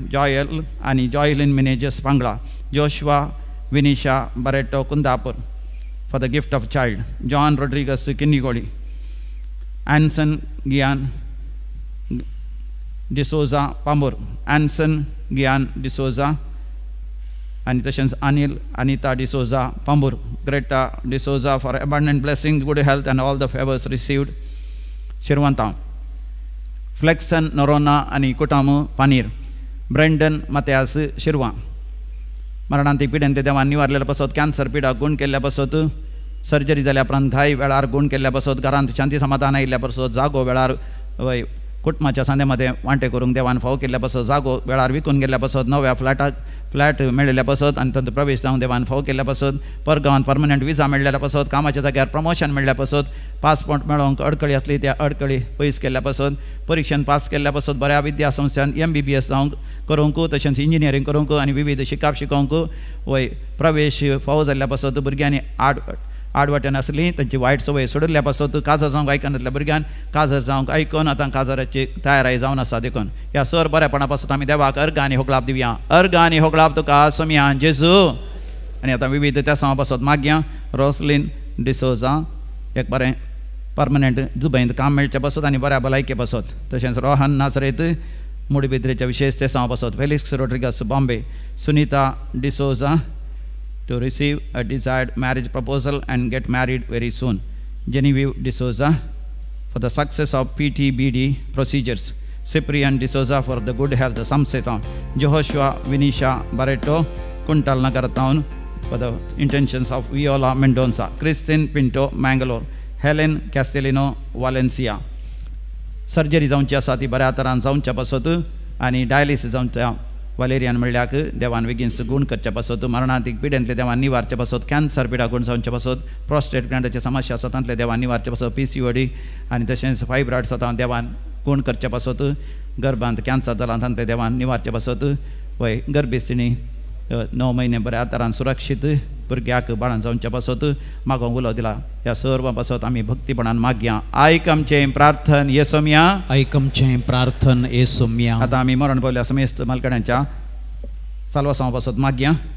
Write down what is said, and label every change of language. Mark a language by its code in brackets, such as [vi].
[kok] जॉयल आणि जॉयलिन मिनेजस पांगळा. [en] Joshua Vinisha Barreto Kundapur for the gift of child. John Rodriguez Kinnigoli. Anson Gian D'Souza Pambur. Anson Gian D'Souza and tashens Anil Anita D'Souza Pambur. Greta D'Souza for abundant blessing, good health and all the favors received. Shirwanta. [kok] Flexon Norona आणि कुटामू पानीर. ब्रेंडन मत्यास शिरवा. मरणांती पिड्यान ते देवान निवारलेल्या पासत. कॅन्सर पिडा गुण केल्ल्या पासत. सर्जरी जाल्या उपरांत घाई वेळार गुण केल्ल्या पासत. घरांत शांती समाधान आयिल्ल्या पासत. जागो वेळार कुटुंबाच्या सांध्यामध्ये वांटे करूंक देवान फाव केल्ल्या पासत. जागो वेळार विकून गेल्ल्या पासत. नव्या फ्लॅट मेळिल्ल्या पासत आनी तातूंत प्रवेश जावंक देवान फाव केल्ल्या पासत. परगांवांत परमनंट विजा मेळिल्ल्या पासत. कामाच्या जाग्यार प्रमोशन मेळिल्ल्या पासत. पासपोर्ट मेळोवंक अडकळी आसली त्या अडकळी पयस केल्ल्या पासत. परीक्षेन पास केल्ल्या पासत. बऱ्या विद्या संस्थान MBBS जावंक करूंक तशेंच इंजिनियरींग करूंक आनी विविध शिकाप शिकोवंक वय प्रवेश फाव जाल्ल्या पासत. भुरग्यांनी आडवाट्यान आसली तांची वायट संवय सोडिल्ल्या पासत. काजर जावंक आयकनातल्या भुरग्यान काजर जावंक आयकून आतां काजराची तयारी जावन आसा देखून. ह्या सर बरेपणा पासत आमी देवाक अर्घ आनी होकलाप दिवया. अर्घ आनी होकलाप तुका सोम्या जेजू. आनी आतां विविध त्या सांग पासत मागया. रोसलिन डिसोजा एक बरें परमनंट दुबयंत काम मेळचें पासत आनी बऱ्या भलायके पासत. तशेंच रोहन नासरेत मुडबिद्रेच्या विशेष ते सांग पासत. Felix Rodrigues Bombay. [en] Sunita D'Souza to receive a desired marriage proposal and get married very soon. Genevieve D'Souza for the success of PTBD procedures. Cyprian D'Souza for the good health Samsetan. Joshua Vinisha Barreto Kuntal Nagar Town for the intentions of Viola Mendonça. Christine Pinto Mangalore. Helen Castellino Valencia. [kok] Surgery जावची आसा ती बऱ्या तरान जावच्या पासत आनी डायलिसीस जावच्या वलेरियन म्हणल्याक देवान बेगीन गुण करच्या पासत. मरणांतीक पिड्यांतले देवान निवारचे पासत. कॅन्सर पिडा गुण जावचे पासत. प्रोस्टेट ग्लँडाचे समस्या आसा तांतले देवान निवारचे पासत. PCOD आनी तशेंच फायब्रॉइड्स आसा देवान गुण करचे पासत. गर्भांत कॅन्सर जाला तांतले देवान निवारचे पासत. वय गर्भेस्थिणी 9 महिने बऱ्या तरान सुरक्षीत भुरग्याक बाळान जावचे पासत मागोवंक उलो दिला. ह्या सर्व पासत आमी भक्तीपणान मागया. आयक आमचें प्रार्थन येसोम्या. आयक आमचें प्रार्थन येसोम्या. आतां आमी मरण पावल्या समेस्त मालकड्यांच्या साल्वासांव पासत मागया.